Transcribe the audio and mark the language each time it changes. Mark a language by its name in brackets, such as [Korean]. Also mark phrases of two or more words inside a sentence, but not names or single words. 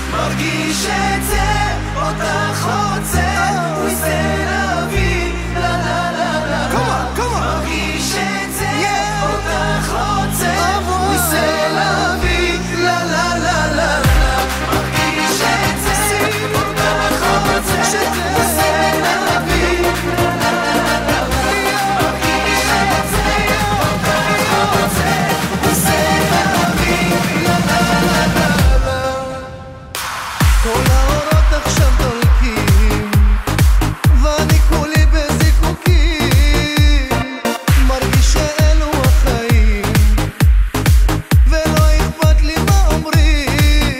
[Hebrew] מרגיש את זה, אותך רוצה, [French] oui c'est la vie, la la la la. [Hebrew] מרגיש את זה, אותך רוצה, [French] oui c'est la vie, la la la la. [Hebrew] מרגיש את זה, אותך רוצה, [French] oui c'est la vie, la la la la. [Hebrew] מרגיש את זה, אותך רוצה, [French] oui c'est la vie, la la la la. [Hebrew] כל האורות עכשיו דולקים ואני כולי בזיקוקים, מרגיש שאלו החיים ולא אכפת לי מה אומרים.